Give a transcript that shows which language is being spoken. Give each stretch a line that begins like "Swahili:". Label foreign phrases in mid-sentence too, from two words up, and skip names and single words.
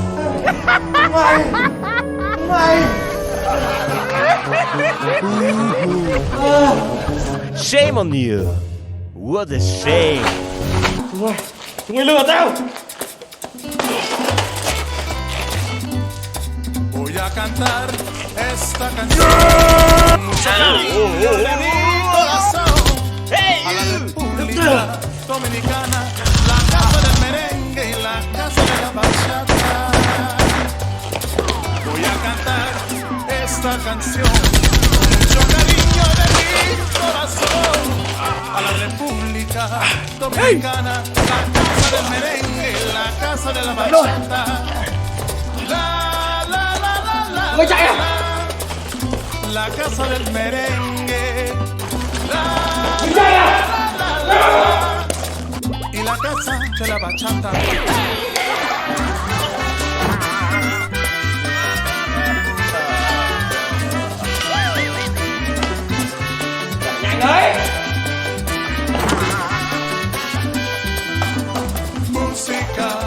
Vietnamese: Mày.
English: Shame on you! What a shame!
Vietnamese: Chúng mày lừa tao.
Spanish: Voy a cantar esta canción. Mucho cariño de mi corazón. A la República Dominicana, la casa del merengue y la casa de la bachata. Voy a cantar esta canción. Mucho cariño de mi corazón. A la República Dominicana, la casa del merengue y la casa de la bachata.
Vietnamese: Mày chạy à?
Spanish: La casa del merengue.
Vietnamese: Mày chạy à?
Spanish: Y la casa de la bachata.
Vietnamese: Nhanh đấy.
Spanish: Música.